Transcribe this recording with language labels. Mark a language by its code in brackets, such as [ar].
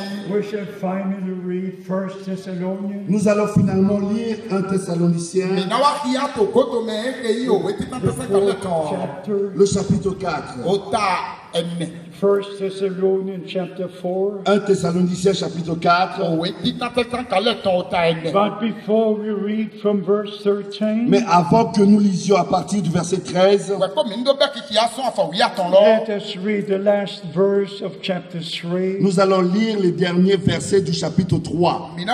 [en] we shall finally read 1 Thessalonians. [fr] Nous allons finalement lire 1 Thessaloniciens, le chapitre 4. [en] 1 Thessalonians chapter 4. [fr] 1 Thessaloniciens chapitre 4. [en] But before we read from verse 13, [fr] mais avant que nous lisions à partir du verset 13, [en] let us read the last verse of chapter 3. [fr] Nous allons lire les derniers versets du chapitre 3.